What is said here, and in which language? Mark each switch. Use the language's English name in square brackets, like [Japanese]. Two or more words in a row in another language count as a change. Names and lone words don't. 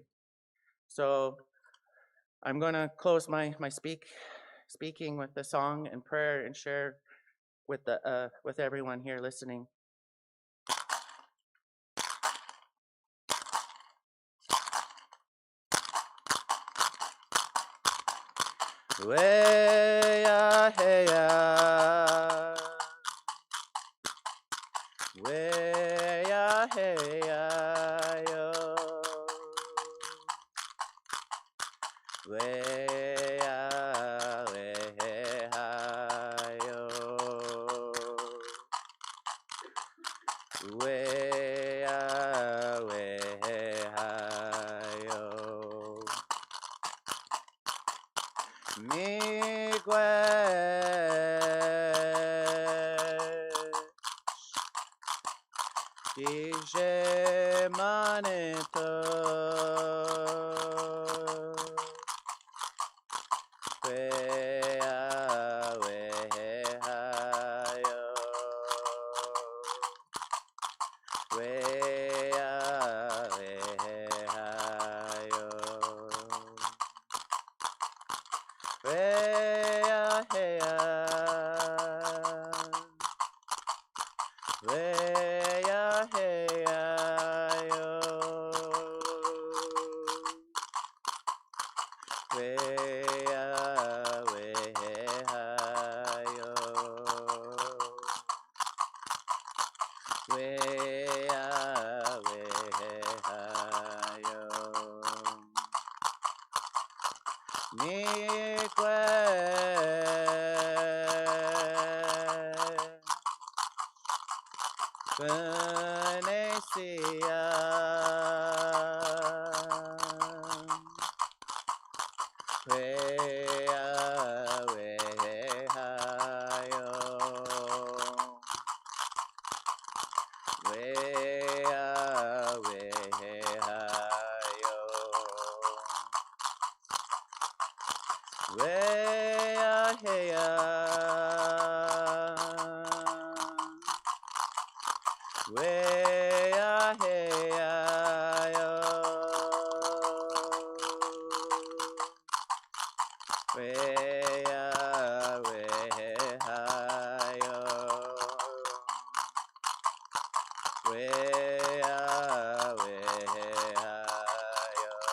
[English] So I'm going to close my speaking with the song and prayer and share with everyone here listening. Way-ya, hey-ya. Way-ya, hey-ya, yo. Way-ya, way-ha, yo. Way-ya, way-ha, yo. [Spanish] Dije manito, wea wehayo, wea wehayo, wea heya. Way-ya, hey-ya, yo. Way-ya, way-ha, yo. Way-ya, way-ha, yo. Venecia, wea wehayo, wea wehayo, wea heya. Way-ya, hey-ya, yo. Way-ya, way-ha, yo. Way-ya, way-ha, yo.